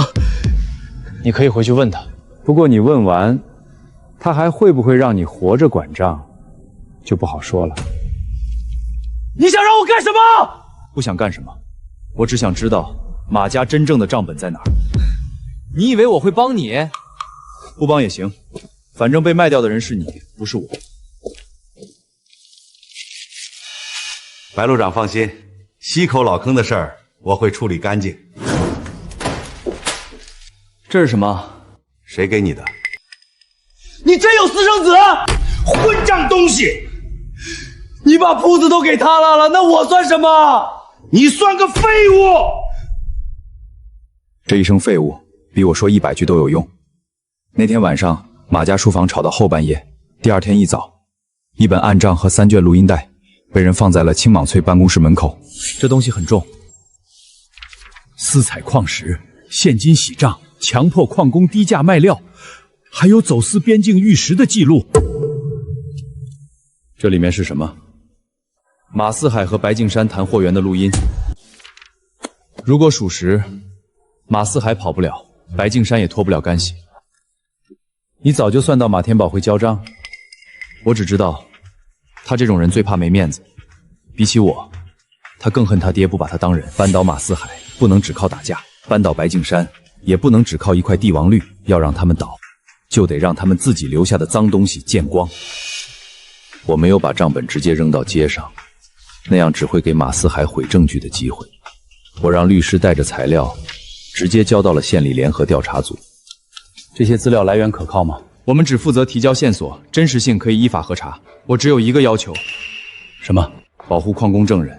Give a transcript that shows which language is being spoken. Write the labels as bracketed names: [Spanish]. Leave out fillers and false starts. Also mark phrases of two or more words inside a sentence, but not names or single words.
[Chinese] 你可以回去問他，不過你問完，他還會不會讓你活着管賬，就不好說了。你想讓我幹什麼？不想幹什麼，我只想知道馬家真正的賬本在哪兒。你以為我會幫你？不幫也行，反正被賣掉的人是你，不是我。白路長放心，溪口老坑的事兒我會處理乾淨。这是什么？誰給你的？你真有私生子？混賬東西！你把鋪子都給他了，那我算什麼？你算個廢物！這一聲廢物比我說100句都有用。那天晚上，馬家書房吵到後半夜，第二天一早，一本案賬和3卷錄音帶被人放在了青莽翠辦公室門口。這東西很重，私採礦石、現金洗賬、強迫礦工低價賣料，還有走私邊境玉石的記錄。這裡面是什麼？馬四海和白敬山談貨源的錄音。如果屬實，馬四海跑不了，白敬山也脫不了干係。你早就算到馬天寶會交賬，我只知道，他這種人最怕沒面子。比起我，他更恨他爹不把他當人。扳倒馬四海不能只靠打架，扳倒白敬山也不能只靠一塊帝王綠。要讓他們倒，就得讓他們自己留下的髒東西見光。我沒有把賬本直接扔到街上，那樣只會給馬四海毀證據的機會。我讓律師帶着材料，直接交到了縣裡聯合調查組。這些資料來源可靠嗎？我們只負責提交線索，真實性可以依法核查。我只有一個要求。什麼？保護礦工證人。